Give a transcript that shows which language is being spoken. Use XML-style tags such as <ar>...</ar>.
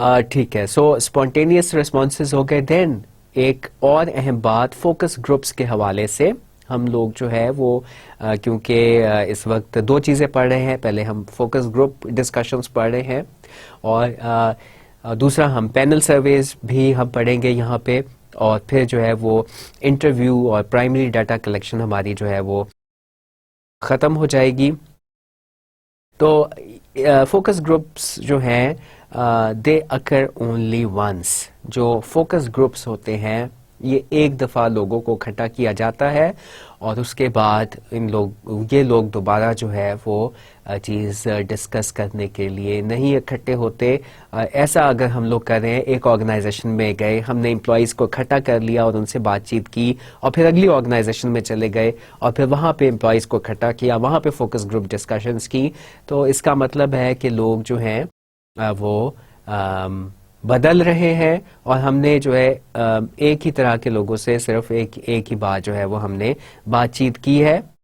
<ur>ٹھیک ہے, سو spontaneous responses ہو گئے. دین ایک اور اہم بات فوکس گروپس کے حوالے سے ہم لوگ جو ہے وہ کیونکہ اس وقت 2 چیزیں پڑھ رہے ہیں. پہلے ہم فوکس گروپ ڈسکشنز پڑھ رہے ہیں, اور دوسرا ہم پینل سرویز بھی ہم پڑھیں گے یہاں پہ, اور پھر جو ہے وہ انٹرویو اور پرائمری ڈیٹا کلیکشن ہماری جو ہے وہ ختم ہو جائے گی.</ur> <en>تو focus groups</en> <ur>جو ہیں</ur> <en>They occur only once.</en> <ur>جو فوکس گروپس ہوتے ہیں یہ ایک دفعہ لوگوں کو اکٹھا کیا جاتا ہے اور اس کے بعد یہ لوگ دوبارہ جو ہے وہ چیز ڈسکس کرنے کے لیے نہیں اکٹھے ہوتے. ایسا اگر ہم لوگ کریں، ایک آرگنائزیشن میں گئے، ہم نے امپلائیز کو اکٹھا کر لیا اور ان سے بات چیت کی اور پھر اگلی آرگنائزیشن میں چلے گئے اور پھر وہاں پہ امپلائیز کو اکٹھا کیا، وہاں پہ فوکس گروپ ڈسکشنز کی، تو اس کا مطلب ہے کہ لوگ جو ہیں وہ بدل رہے ہیں اور ہم نے جو ہے ایک ہی طرح کے لوگوں سے صرف ایک ہی بات جو ہے وہ ہم نے بات چیت کی ہے.</ur>